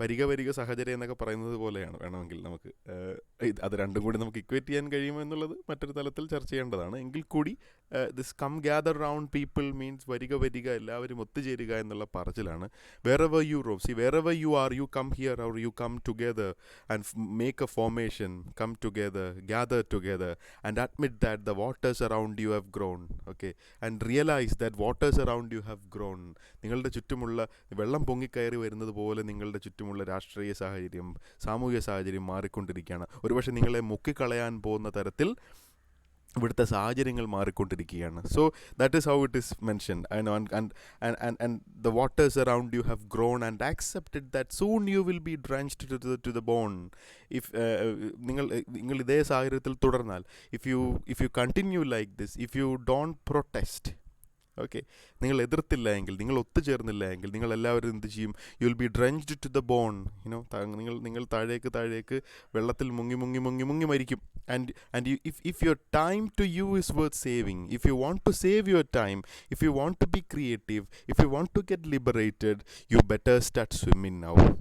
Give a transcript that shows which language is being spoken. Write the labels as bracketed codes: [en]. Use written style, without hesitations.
[ml] വരിക സഹചര്യം എന്നൊക്കെ പറയുന്നത് പോലെയാണ് വേണമെങ്കിൽ നമുക്ക് അത് രണ്ടും കൂടി നമുക്ക് ഇക്വേറ്റ് ചെയ്യാൻ കഴിയുമോ എന്നുള്ളത് മറ്റൊരു തലത്തിൽ ചർച്ച ചെയ്യേണ്ടതാണ്. എങ്കിൽ കൂടി [en] this come gather round people means [ml] വരിക എല്ലാവരും ഒത്തുചേരുക എന്നുള്ള പറച്ചിലാണ്. [en] wherever you roam, see wherever you are, you come here or you come together and make a formation, come together, gather together and admit that the waters around you have grown. Okay, and realize that waters around you have grown. [ml] നിങ്ങളുടെ ചുറ്റുമുള്ള വെള്ളം പൊങ്ങിക്കയറി വരുന്നത് പോലെ നിങ്ങളുടെ ചുറ്റുമുള്ള രാഷ്ട്രീയ സാഹചര്യം, സാമൂഹിക സാഹചര്യം മാറിക്കൊണ്ടിരിക്കുകയാണ്. ഒരുപക്ഷെ നിങ്ങളെ മുക്കിക്കളയാൻ പോകുന്ന തരത്തിൽ ഇവിടുത്തെ സാഹചര്യങ്ങൾ മാറിക്കൊണ്ടിരിക്കുകയാണ്. [en] So that is how it is mentioned. and the waters around you have grown and accepted that soon you will be drenched to the bone. If [ml] നിങ്ങൾ ഇതേ സാഹചര്യത്തിൽ തുടർന്നാൽ, [en] if you continue like this, if you don't protest, [ml] okay, നിങ്ങൾ എതിർത്തില്ല എങ്കിൽ, നിങ്ങൾ ഒത്തുചേർന്നില്ല എങ്കിൽ, നിങ്ങൾ എല്ലാവരും എന്ത് ചെയ്യും? [en] You will be drenched to the bone. [ml] നിങ്ങൾ താഴേക്ക് വെള്ളത്തിൽ മുങ്ങി മരിക്കും. [en] And if your time to you is worth saving, if you want to save your time, if you want to be creative, if you want to get liberated, you better start swimming now.